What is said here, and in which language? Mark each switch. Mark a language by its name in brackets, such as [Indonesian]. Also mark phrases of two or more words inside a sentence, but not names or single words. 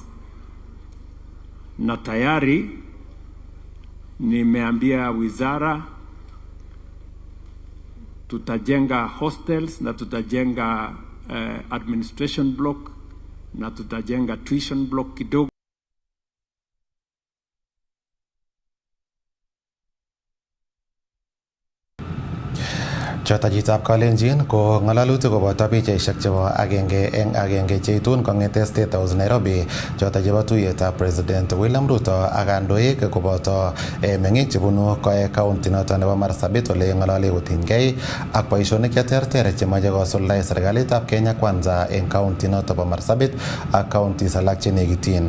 [Swahili] Na tayari nimeambia wizara tutajenga hostels na tutajenga administration block na tutajenga tuition block kidogo. [Kalenjin] Chotajitab Kalenjin ko ngalalutik koboto pichaisiek chebo agenge eng agenge cheitun kong'ete State House Nairobi, choto chebo tuiyetab President William Ruto ak kandoik koboto meng'ik chebunu county noto nebo Marsabit ole ng'alale kotinygei ak boisionik cheterter chemache kosuldae serikalitab Kenya Kwanza eng county noto bo Marsabit ak counties alak chenekityin.